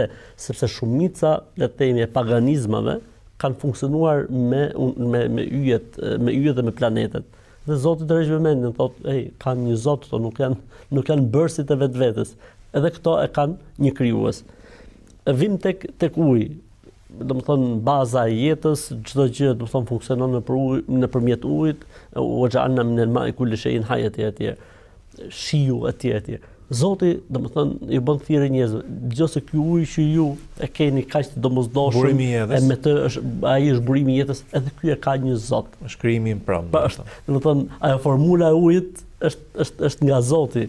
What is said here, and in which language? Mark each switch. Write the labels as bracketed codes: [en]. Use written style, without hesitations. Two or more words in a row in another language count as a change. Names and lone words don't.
[sq] Sepse shumica, le të themi, e paganizmave kanë funksionuar me yjet dhe me planetet. Dhe Zoti tërheq vëmendjen, thotë, kanë një Zot, këto nuk janë bërësit e vetvetes. Edhe këto e kanë një krijues. Vim tek uji. Domethënë baza e jetës, çdo gjë domethënë funksionon nëpërmjet ujit, [ar] وَجَعَلْنَا مِنَ الْمَاءِ كُلِّ شَيْءٍ حَيٍّ etj. [sq] Shiu etj. Zoti domethënë i bën thirrje njerëzve, nëse ky ujë që ju e keni kaq të domosdoshëm, e me të ai është burimi i jetës, edhe ky e ka një Zot. Është krijimi i pranë. Domethënë ajo formula e ujit është nga Zoti.